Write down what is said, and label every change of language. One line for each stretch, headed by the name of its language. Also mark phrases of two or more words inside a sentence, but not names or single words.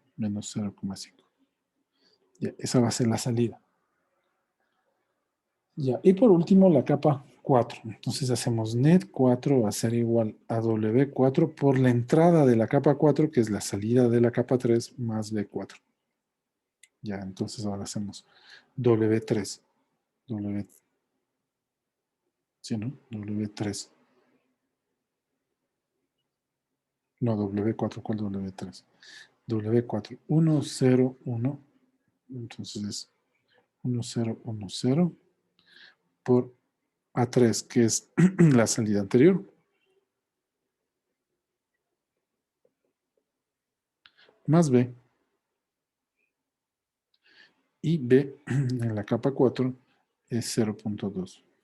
Spanish: Menos 0,5. Ya, esa va a ser la salida. Ya, y por último la capa 4. Entonces hacemos net 4 va a ser igual a W4 por la entrada de la capa 4, que es la salida de la capa 3, más B4. Ya, entonces ahora hacemos W3. W, ¿sí, no? W3. No, W4, ¿cuál W3? W4, 1, 0, 1. Entonces es 1, 0, 1, 0 por A3, que es la salida anterior, más B. Y B en la capa 4 es 0.2.